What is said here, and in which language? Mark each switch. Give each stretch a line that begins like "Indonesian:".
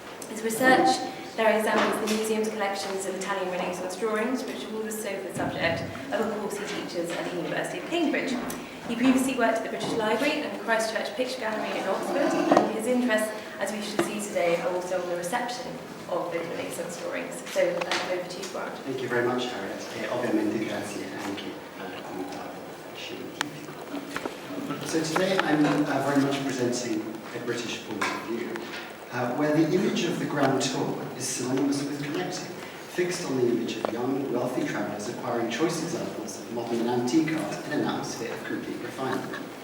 English: His research there examines the museum's collections of Italian Renaissance drawings, which are also the subject of a course he teaches at the University of Cambridge. He previously worked at the British Library and the Christ Church Picture Gallery in Oxford, and his interests, as we should see today, are also on the reception of the Renaissance drawings. So over to you, Grant. Thank you very much, Harriet.
Italian: Ovviamente grazie anche alla comunità scientifica.
English: So today I'm very much presenting a British point of view, where the image of the Grand Tour is synonymous with collecting, fixed on the image of young, wealthy travellers acquiring choice examples of modern and antique art in an atmosphere of complete refinement.